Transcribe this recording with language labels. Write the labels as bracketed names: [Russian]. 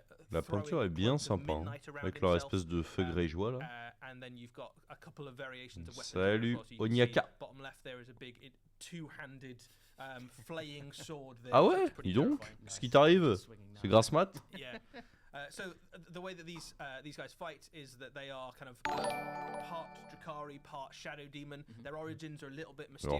[French] La peinture est bien sympa, hein, avec leur espèce de feu grégeois là. [English] And then you've got a couple of variations of weapons. [French] Salut, Onyaka. [English] Bottom left there is a big two-handed flaying sword there. [French] Ah ouais, dis donc, qu'est-ce qui t'arrive? C'est grasse mat? [English] Yeah. So the way that these guys fight is that they are kind of part Drakari, part Shadow Demon. Their origins are a little bit mysterious.